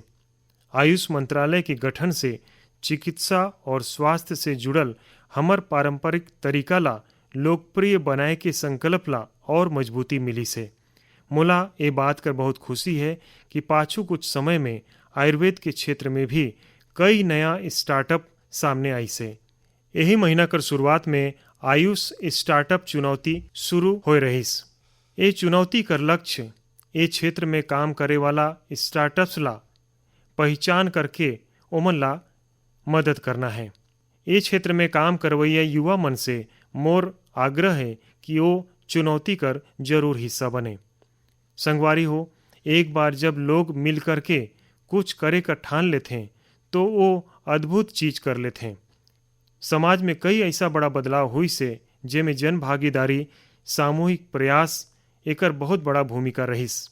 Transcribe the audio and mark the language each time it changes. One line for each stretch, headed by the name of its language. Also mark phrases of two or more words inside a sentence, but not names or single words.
Chhattisgarhi: आयुष मंत्रालय के गठन से चिकित्सा और स्वास्थ्य से जुड़ल हमर पारंपरिक तरीका ला लोकप्रिय बनाए के संकल्प ला और मजबूती मिली से। मोला ये बात कर बहुत खुशी है कि पाछू कुछ समय में आयुर्वेद के क्षेत्र में भी कई नया स्टार्टअप सामने आई से। यही महीना कर शुरुआत में आयुष स्टार्टअप चुनौती शुरू हो रहीस। ये चुनौती कर लक्ष्य ये क्षेत्र में काम करे वाला स्टार्टअप्स ला पहचान करके ओमन ला मदद करना है। ये क्षेत्र में काम करवैया युवा मन से मोर आग्रह है कि वो चुनौती कर जरूर हिस्सा बने। संगवारी हो, एक बार जब लोग मिल करके कुछ करे का ठान लेते हैं तो वो अद्भुत चीज कर लेते हैं। समाज में कई ऐसा बड़ा बदलाव हुई से जेमे जन भागीदारी सामूहिक प्रयास एकर बहुत बड़ा भूमिका रहीस।